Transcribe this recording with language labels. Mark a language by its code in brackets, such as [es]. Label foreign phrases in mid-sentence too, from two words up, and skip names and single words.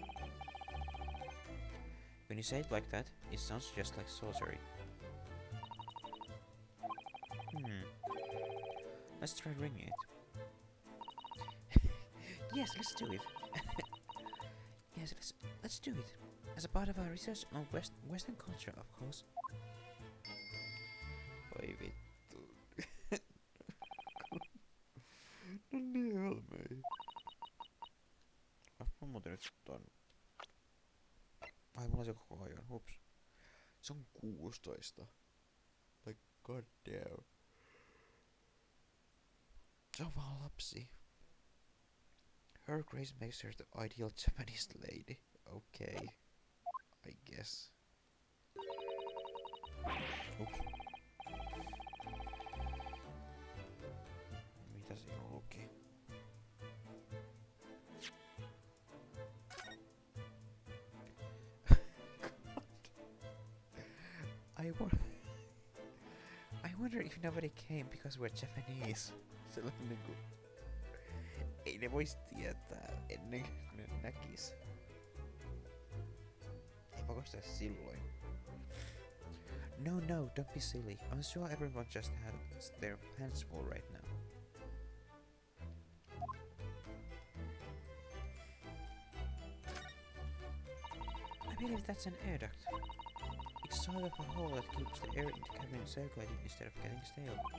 [en] When you say it like that, it sounds just like sorcery. Let's try ringing it. Yes, let's do it. Yes, let's do it. As a part of our research on Western culture, of course. [fi] Oi vittu. No niin hölmöi. Mä muuten nyt ton. Ai mulla on se koko ajan, hups. Se on 16. [en] Like god damn. [fi] Se on vaan lapsi. [en] Her Grace makes her the ideal Japanese lady. Okay. I guess. Oops. [fi] Mitä siinä luki? [en] I wonder if nobody came because we're Japanese. [fi] Sellainen niinku... Ei ne vois tietää ennen kuin ne näkis. Ei pakko sitä silloin. No, [en] don't be silly. I'm sure everyone just has their hands full right now. I believe that's an air duct. It's sort of a hole that keeps the air in the cabin circulating instead of getting stale.